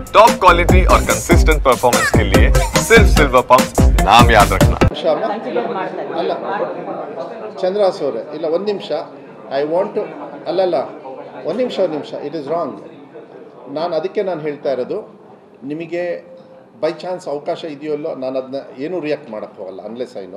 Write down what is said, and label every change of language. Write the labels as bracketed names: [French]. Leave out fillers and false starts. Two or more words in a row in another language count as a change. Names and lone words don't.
[English] top quality [Hindi] और [English] consistent performance [Hindi] के लिए सिर्फ सिल्वर पंप नाम याद रखना। [Kannada] ಅಲ್ಲ ಚಂದ್ರಾಸ್ ಅವರೇ ಇಲ್ಲ ಒಂದು ನಿಮಿಷ [English] I want to [Kannada] ಅಲ್ಲಲ್ಲ ಒಂದು ನಿಮಿಷ [English] it is wrong. [Kannada] ಅದಕ್ಕೆ ನಾನು ಹೇಳ್ತಾ ಇರೋದು ನಿಮಗೆ [English] by chance [Kannada] ಅವಕಾಶ ಇದೆಯಲ್ಲೋ ನಾನು ಅದನ್ನ ಏನೂ ರಿಯಾಕ್ಟ್ ಮಾಡೋಕ್ಕೆ ಹೋಗಲ್ಲ [English] unless I know.